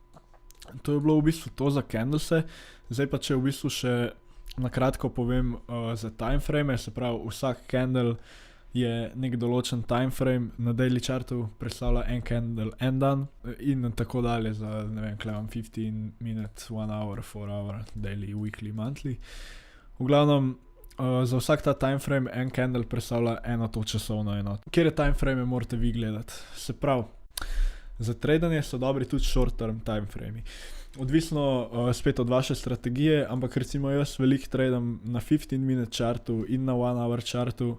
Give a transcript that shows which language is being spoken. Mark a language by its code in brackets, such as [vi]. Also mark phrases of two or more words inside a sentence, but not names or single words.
[sl] To je bilo v bistvu to za candlese. Zdaj pa če v bistvu še na kratko povem za timeframe, se pravi vsak candle je nek določen timeframe, na daily chartu predstavlja en candle en dan in tako dalje za, ne vem, klevam [en] 15 minutes, 1 hour, 4 hour, daily, weekly, monthly. [sl] V glavnem, za vsak ta timeframe en candle predstavlja eno to časovno enoto. Kjer je timeframe morate vi gledati? Se pravi, za tradanje so dobri tudi [en] short term timeframe. [sl] Odvisno spet od vaše strategije, ampak recimo jaz veliko tradam na 15 minute chartu in na 1 hour chartu.